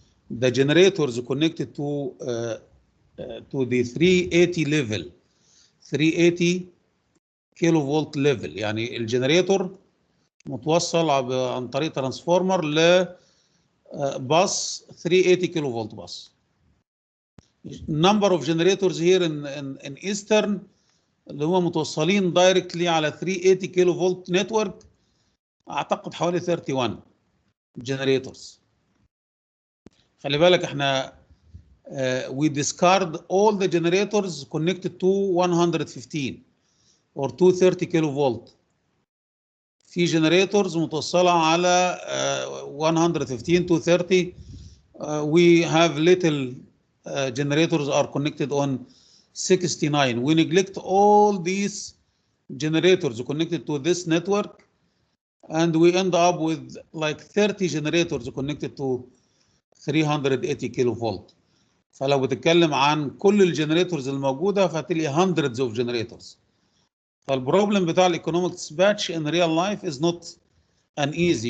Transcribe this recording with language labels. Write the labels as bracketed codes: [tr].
[en] the generators connected to the 380 level, 380 [ar] كيلو فولت ليفل. يعني الجنريتور متوصل عن طريق ترانسفورمر ل باص 380 كيلو فولت باص. [en] number of generators here in eastern [ar] اللي هم متوصلين دايركتلي على 380 كيلو فولت نتورك اعتقد حوالي 31 generators. خلي بالك احنا [en] we discard all the generators connected to 115 or 230 kilovolt. [ar] في generators متوصلة على 115 230. [en] We have little generators are connected on 69. We neglect all these generators connected to this network and we end up with like 30 generators connected to 380 kilovolt. [ar] فلو بتتكلم عن كل الجنريتورز الموجودة فهتلاقي [en] hundreds of generators. [ar] فالبروبلم بتاع الايكونوميك [en] dispatch in real life is not an easy.